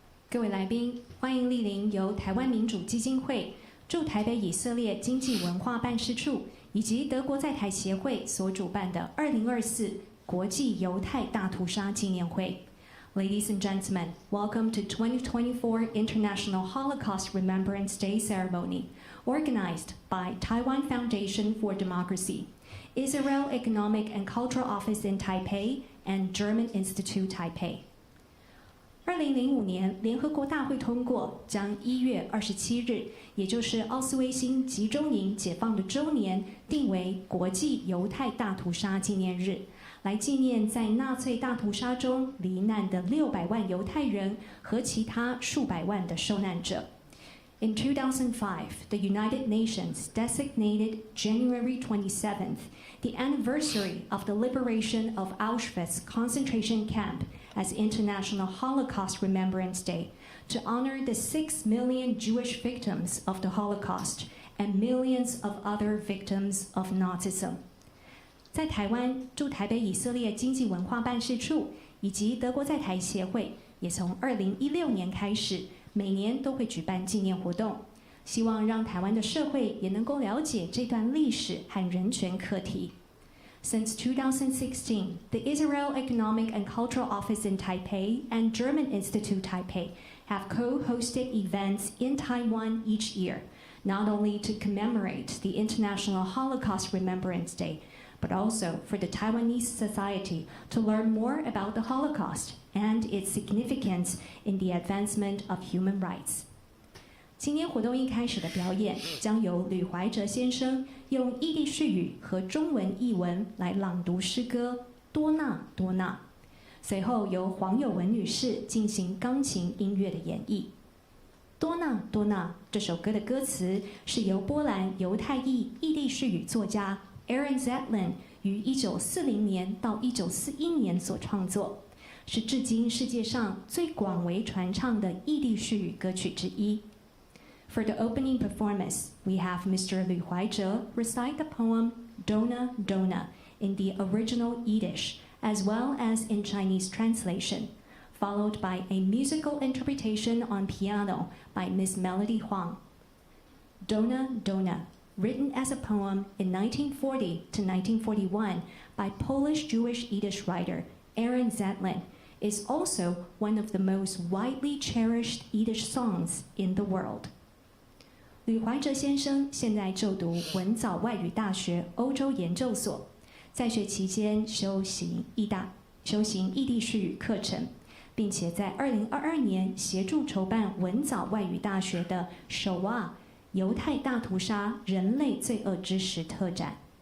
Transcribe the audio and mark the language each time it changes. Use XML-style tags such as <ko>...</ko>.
<zh>各位来宾，欢迎莅临由台湾民主基金会、驻台北以色列经济文化办事处以及德国在台协会所主办的2024国际犹太大屠杀纪念会。</zh> <en>Ladies and gentlemen, welcome to 2024 International Holocaust Remembrance Day ceremony, organized by Taiwan Foundation for Democracy, Israel Economic and Cultural Office in Taipei, and German Institute Taipei.</en> <zh>2005年，联合国大会通过将1月27日，也就是奥斯威辛集中营解放的周年，定为国际犹太大屠杀纪念日，来纪念在纳粹大屠杀中罹难的600万犹太人和其他数百万的受难者。</zh> <en>In 2005, the United Nations designated January 27th, the anniversary of the liberation of Auschwitz concentration camp, as International Holocaust Remembrance Day, to honor the 6 million Jewish victims of the Holocaust and millions of other victims of Nazism.</en> <zh>在台湾，驻台北以色列经济文化办事处以及德国在台协会，也从2016年开始，每年都会举办纪念活动，希望让台湾的社会也能够了解这段历史和人权课题。</zh> <en>Since 2016, the Israel Economic and Cultural Office in Taipei and German Institute Taipei have co-hosted events in Taiwan each year, not only to commemorate the International Holocaust Remembrance Day, but also for the Taiwanese society to learn more about the Holocaust and its significance in the advancement of human rights.</en> <zh>今天活动一开始的表演将由吕怀哲先生用异地式语和中文译文来朗读诗歌《多纳多纳》，随后由黄友文女士进行钢琴音乐的演绎。《 多纳多纳》这首歌的歌词是由波兰犹太裔异地式语作家 Aaron Zetlin 于1940年到1941年所创作，是至今世界上最广为传唱的异地式语歌曲之一。</zh> <en>For the opening performance, we have Mr. Lü Huaizhe recite the poem Dona Dona in the original Yiddish, as well as in Chinese translation, followed by a musical interpretation on piano by Miss Melody Huang. Dona Dona, written as a poem in 1940 to 1941 by Polish Jewish Yiddish writer Aaron Zetlin, is also one of the most widely cherished Yiddish songs in the world.</en> <zh>吕怀哲先生现在就读文藻外语大学欧洲研究所，在学期间修行异地式语课程，并且在2022年协助筹办文藻外语大学的唷犹太大屠杀人类罪恶之时特展。</zh>